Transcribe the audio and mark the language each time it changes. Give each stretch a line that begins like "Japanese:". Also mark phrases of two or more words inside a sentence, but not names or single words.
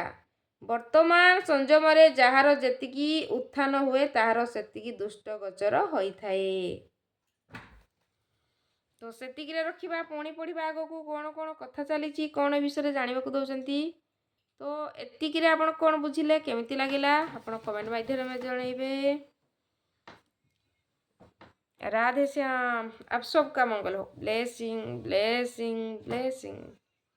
Odia: ବର୍ତ୍ତମାନ ସଂଯମରେ ଯାହାର ଯେତିକି ଉତ୍ଥାନ ହୁଏ ତାହାର ସେତିକି ଦୁଷ୍ଟ ଗୋଚର ହୋଇଥାଏ। ତ ସେତିକିରେ ରଖିବା। ପୁଣି ପଢ଼ିବା ଆଗକୁ କ'ଣ କ'ଣ କଥା ଚାଲିଛି କ'ଣ ଏ ବିଷୟରେ ଜାଣିବାକୁ ଦେଉଛନ୍ତି। ତ ଏତିକିରେ ଆପଣ କ'ଣ ବୁଝିଲେ କେମିତି ଲାଗିଲା ଆପଣ କମେଣ୍ଟ ମାଧ୍ୟମରେ ଜଣାଇବେ।
Hindi: राधे श्याम। आप सबका मंगल हो।
English: blessing blessing blessing.